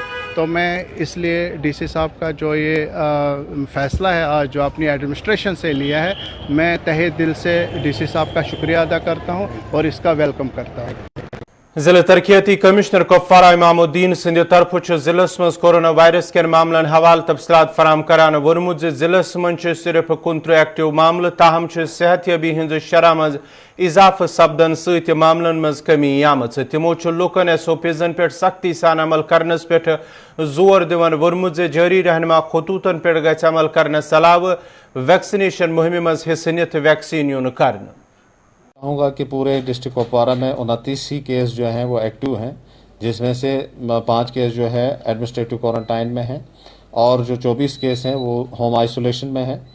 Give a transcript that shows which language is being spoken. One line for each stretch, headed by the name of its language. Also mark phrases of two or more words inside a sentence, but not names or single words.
Hindi: तो मैं इसलिए DC साहब का जो ये फ़ैसला है आज जो अपनी एडमिनिस्ट्रेशन से लिया है, मैं तहे दिल से DC साहब का शुक्रिया अदा करता हूँ और इसका वेलकम करता हूँ।
Kashmiri: जिला तरक्याती कमिश्नर कुपवारा इमामुद्दीन सिंध तरफ जिलस मज कोरोना वायरस के मामलन हवाल तफसलात फराम करान वोनमुत जिलस मज सिर्फ 69 एक्टिव मामल, ताहम सेहतयाबी हज शरह मज इजाफ सपदन सत मामलन मज कमी आमच। तिमो लुकन SOPsन पे सख्ती सान अमल करनस पे जोर दिवन वोनमुत जारी रहनमा खतूतन पे गछ अमल करने सलाह वैक्सीनेशन मुहिम मज हिस्से नित वैक्सीन यून कर।
Hindi: कहूँगा कि पूरे डिस्ट्रिक्ट कुपवारा में 29 ही केस जो हैं वो एक्टिव हैं, जिसमें से 5 केस जो है एडमिनिस्ट्रेटिव क्वारंटाइन में हैं और जो 24 केस हैं वो होम आइसोलेशन में हैं।